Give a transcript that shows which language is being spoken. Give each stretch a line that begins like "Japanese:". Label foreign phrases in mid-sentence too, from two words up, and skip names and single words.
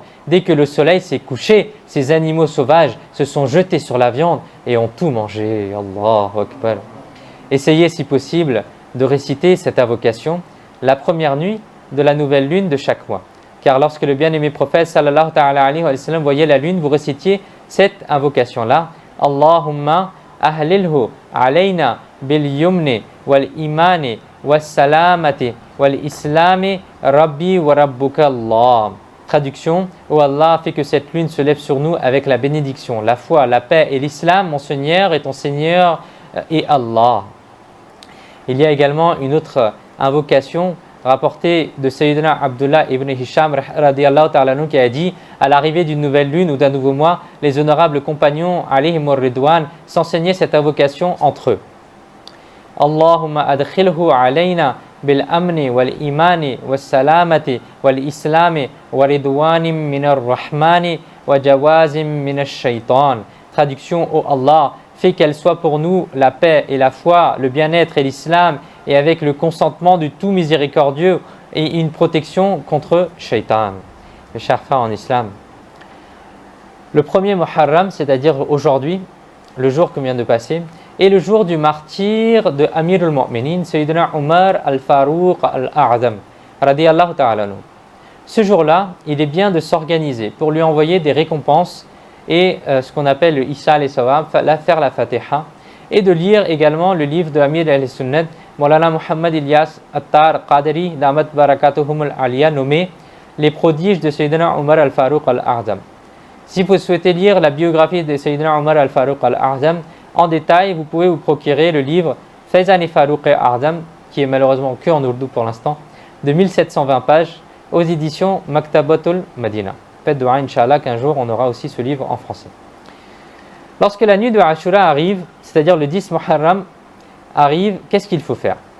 French: Dès que le soleil s'est couché, ces animaux sauvages se sont jetés sur la viande et ont tout mangé.
Arabic: الله أكبر.
French: Essayez si possible de réciter cette invocation la première nuit de la nouvelle lune de chaque mois. Car lorsque le bien-aimé prophète
Arabic: صلى الله تعالى عليه وسلم
French: voyait la lune, vous récitiez cette invocation-là:
Arabic: اللهم أهلله علينا باليمن والإيمان والسلامة والإسلام ربي وربك الله.
French: Traduction: ô Allah, fais que cette lune se lève sur nous avec la bénédiction, la foi, la paix et l'islam, mon Seigneur et ton Seigneur et Allah. Il y a également une autre invocation rapporté de Sayyidina Abdullah ibn Hisham
Arabic: رضي الله تعالى عنه,
French: qui a dit à l'arrivée d'une nouvelle lune ou d'un nouveau mois, les honorables compagnons
Arabic: عليهم الرضوان
French: s'enseignaient cette invocation entre eux.
Arabic: اللهم أدخله علينا بالأمن والإيمان والسلامة والإسلام ورضوان من الرحمن وجواز من الشيطان.
French: Traduction: ô Allah, fais qu'elle soit pour nous la paix et la foi, le bien-être et l'islam, et avec le consentement du tout miséricordieux et une protection contre Shaitan. Mes chers frères en islam, le premier Muharram, c'est-à-dire aujourd'hui, le jour que vient de passer, est le jour du martyr de Amir al-Mu'minin, Sayyidina Umar al-Farouq al-A'zam,
Arabic: رضي الله تعالى عنه.
French: Ce jour-là, il est bien de s'organiser pour lui envoyer des récompenses et ce qu'on appelle le Issa et Sawab, faire la Fatiha, et de lire également le livre de Amir al-Sunnat, Maulana Muhammad Ilyas Attar Qadri
Arabic: دامت بركاتهم العالية,
French: nommé Les prodiges de Sayyidina Umar al-Farouq al-A'zam. Si vous souhaitez lire la biographie de Sayyidina Umar al-Farouq al-A'zam en détail, vous pouvez vous procurer le livre Faizan Farouq al-A'zam, qui est malheureusement que en ourdou pour l'instant, de 1720 pages, aux éditions Maktabatul Madina. Faites dua, Inch'Allah, qu'un jour on aura aussi ce livre en français. Lorsque la nuit de Ashura arrive, c'est-à-dire le 10 Muharram arrive, qu'est-ce qu'il faut faire?